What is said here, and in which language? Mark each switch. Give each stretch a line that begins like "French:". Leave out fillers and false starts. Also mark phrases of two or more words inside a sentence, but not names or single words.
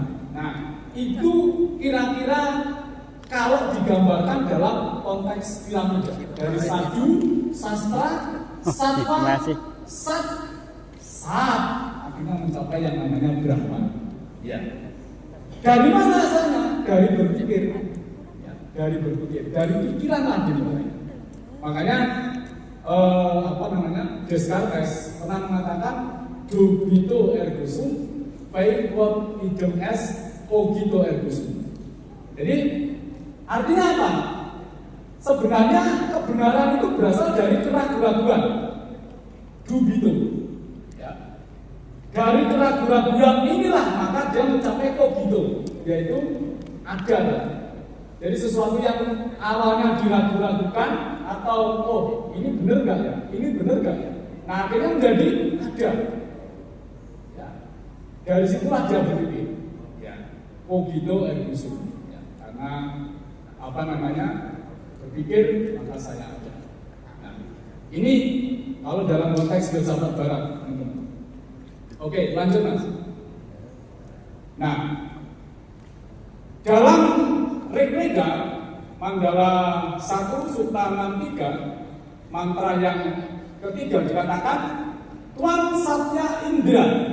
Indonesian: Nah, itu kira-kira kalau digambarkan dalam konteks piramida dari sadu, sastra, satwa, sat, saat akhirnya mencapai yang namanya Brahman. Ya. Dari mana asalnya? Dari berpikir. Ya, dari berpikir, dari pikiran lagi. Makanya Descartes pernah mengatakan
Latin: dubito ergo sum, fai quod idem est, cogito ergo sum.
Indonesian: Jadi artinya apa? Sebenarnya kebenaran itu berasal dari keraguan-keraguan. Dubito. Ya. Dari keraguan-keraguan inilah maka dia mencapai cogito, yaitu ada. Jadi sesuatu yang awalnya diragu-ragukan atau ini benar nggak ya? Ini benar nggak ya? Nah akhirnya menjadi ada. Ya. Dari situlah dia berpikir. Ya.
Latin: Cogito ergo sum.
Indonesian: Ya. Karena berpikir maka saya ada. Nah, ini kalau dalam konteks filsafat Barat. Oke, lanjut Mas. Nah, dalam Rigveda Mandala 1 Sutta 63 mantra yang ketiga dikatakan Tuan Satya Indra.